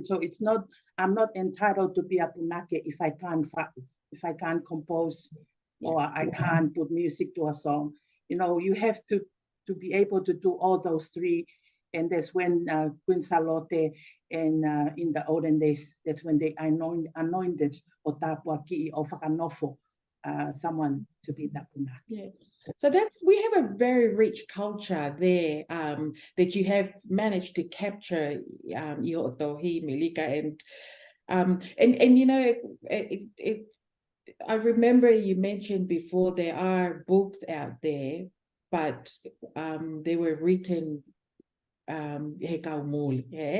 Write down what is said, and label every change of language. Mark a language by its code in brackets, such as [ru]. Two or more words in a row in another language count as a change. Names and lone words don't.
[en] So it's not, I'm not entitled to be a punake if I can't compose or I can't put music to a song. You know, you have to be able to do all those three. And that's when Queen Salote and in the olden days, that's when they anointed [to] o tapuaki o whakanofo, [en] someone to be that punake. Yeah. So we have a very rich culture there that you have managed to capture, your tohi, Milika, and you know, I remember you mentioned before there are books out there, but they were written yeah.